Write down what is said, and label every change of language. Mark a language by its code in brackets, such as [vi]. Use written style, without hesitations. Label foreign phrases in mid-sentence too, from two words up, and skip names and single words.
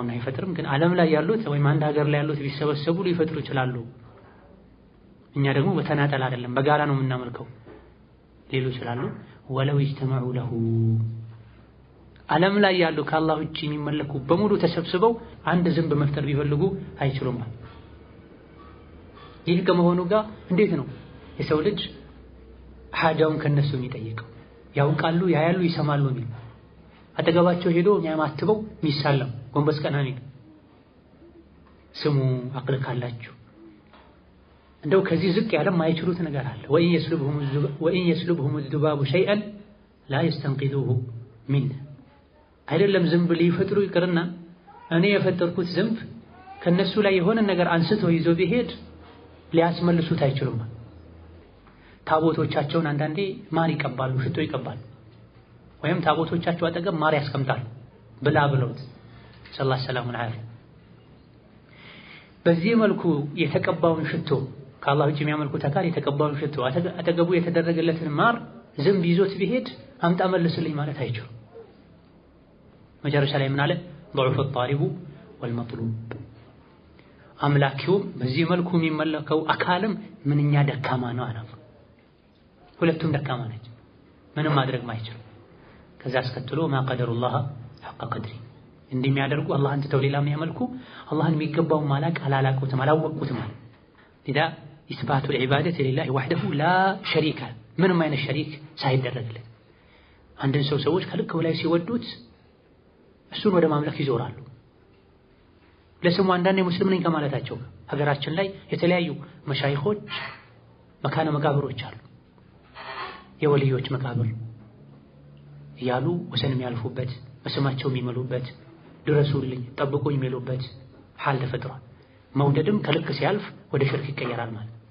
[am] አይፈጥርም። ግን ዓለም ላይ ያሉት ወይም አንድ ሀገር ላይ ያሉት ቢሰበሰቡ ሊፈጥሩ ይችላሉ። እኛ ደግሞ በተናጠል አይደለም በጋራ ነው የምናመልከው ሊሉ ይችላሉ። [ar] ولو اجتمعوا له [am] ዓለም ላይ ያሉ ከአላህ ውጪ የሚመለኩ በሙሉ ተሰብስበው አንድ ዝንብ መፍጠር ቢፈልጉ አይችሉም። ይህ ከመሆኑ ጋር እንዴት ነው የሰው ልጅ ሐጃውን ከነሱ የሚጠይቀው? ያውቃሉ፣ ያያሉ፣ ይሰማሉ የሚል አጠገባቸው ሄዶ የሚያማትበው የሚሳለም ጎንበስ ቀና የሚል ስሙ አቅል ካላችሁ እንደው ከዚህ ዝቅ ያለ ማይችሉት ነገር አለ። [ar] وإن يسلبهم الذباب شيئا لا يستنقذوه منه [am] አይደለም ዝንብ ሊፈጥሩ ይቅርና እኔ የፈጠርኩት ዝንብ ከነሱ ላይ የሆነ ነገር አንስቶ ይዞ ቢሄድ ሊያስመልሱት አይችሉም። ታቦቶቻቸውን አንዳንዴ ማር ይቀባሉ፣ ሽቶ ይቀባሉ፣ ወይም ታቦቶቻቸው አጠገብ ማር ያስቀምጣሉ ብላ ብለውት [ar] صلى الله عليه وسلم። [am] በዚህ መልኩ የተቀባውን ሽቶ ከአላህ ውጪ የሚያመልኩት አካል የተቀባውን ሽቶ አጠገቡ የተደረገለትን ማር ዝንብ ይዞት ቢሄድ አምጣ መልስልኝ ማለት አይችሉም። መጨረሻ ላይ ምን አለ? [ar] ضعف الطالب والمطلوب [am] አምላኪውም በዚህ መልኩ የሚመለከው አካልም ምንኛ ደካማ ነው አለ። ሁለቱም ደካማ ናቸው፣ ምንም ማድረግ ማይችሉ። ከዛ አስከትሎ ما [ar] قدر الله حق قدره [am] እንደሚያደርጉ አላህን ትተው ሌላ የሚያመልኩ አላህን የሚገባው ማላቅ አላላቁትም አላወቁትም ማለት إذا [ar] إثبات العبادة لله وحده لا شريك [am] ምንም አይነት ሸሪክ ሳይደረግለት አንድን ሰዎች ከልክ በላይ ሲወዱት እሱን ወደ ማምለክ ይዞራሉ። ለስሙ አንዳንዴ ሙስሊም ነኝ ከማለታቸው ሀገራችን ላይ የተለያዩ መሻይኾች መካነ መቃብሮች አሉ። የወልዮች መቃብር እያሉ ወሰን የሚያልፉበት በስማቸው የሚመሉበት ድረሱልኝ ጠብቁኝ የሚሉበት ሐል ተፈጥሯል። መውደድም ከልክ ሲያልፍ ወደ ሽርክ ይቀየራል ማለት